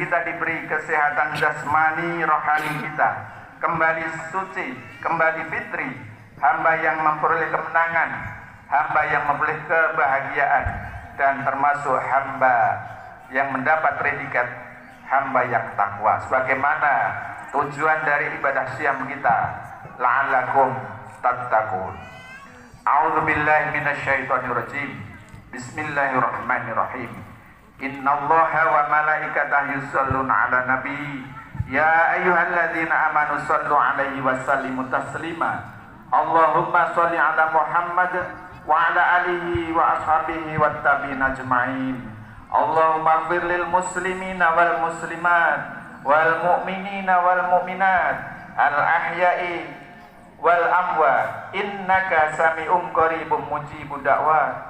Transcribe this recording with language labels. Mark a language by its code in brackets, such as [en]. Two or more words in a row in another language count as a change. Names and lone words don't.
[id] kita diberi kesehatan jasmani rohani kita, kembali suci, kembali fitri, hamba yang memperoleh kemenangan, hamba yang memperoleh kebahagiaan, dan termasuk hamba yang mendapat predikat hamba yang takwa, sebagaimana tujuan dari ibadah siam kita, [ar] لعلكم تتقون. أعوذ بالله من الشيطان الرجيم. Bismillahirrahmanirrahim. إن الله وملائكته يصلون على النبي. يا أيها الذين آمنوا صلوا عليه وسلموا تسليما. اللهم صل على محمد وعلى آله وأصحابه والتابعين أجمعين. اللهم اغفر للمسلمين والمسلمات والمؤمنين والمؤمنات الأحياء والأموات إنك سميع قريب مجيب الدعوات.